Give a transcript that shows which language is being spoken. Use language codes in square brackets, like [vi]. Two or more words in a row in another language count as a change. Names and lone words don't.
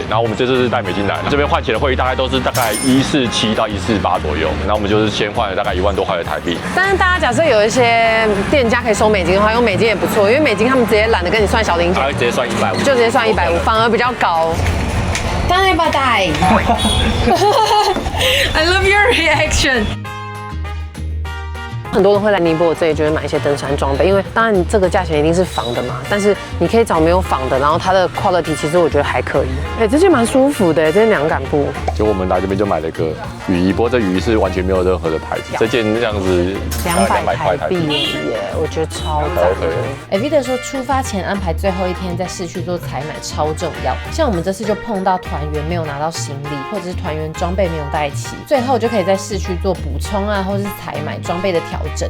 [zh] 然後我們這次是帶美金來，這邊換錢的匯率大概都是大概147到148左右。然後我們就是先換了大概1萬多塊的台幣。但是大家假設有一些店家可以收美金的話，用美金也不錯，因為美金他們直接懶得跟你算小零錢，直接算150，就直接算150，反而比較高。當然不帶。 [en] I love your reaction。 [zh] 很多人會來尼泊爾這裡，就是買一些登山裝備，因為當然這個價錢一定是仿的嘛，但是你可以找沒有仿的，然後它的 quality 其實我覺得還可以。這件蠻舒服的，這件涼感布。就我們來這邊就買了一個雨衣，不過這雨衣是完全沒有任何的牌子，這件這樣子200塊台幣耶，我覺得超讚。Ovida 說出發前安排最後一天在市區做採買超重要，像我們這次就碰到團員沒有拿到行李，或者是團員裝備沒有帶齊，最後就可以在市區做補充啊，或者是採買裝備的調整。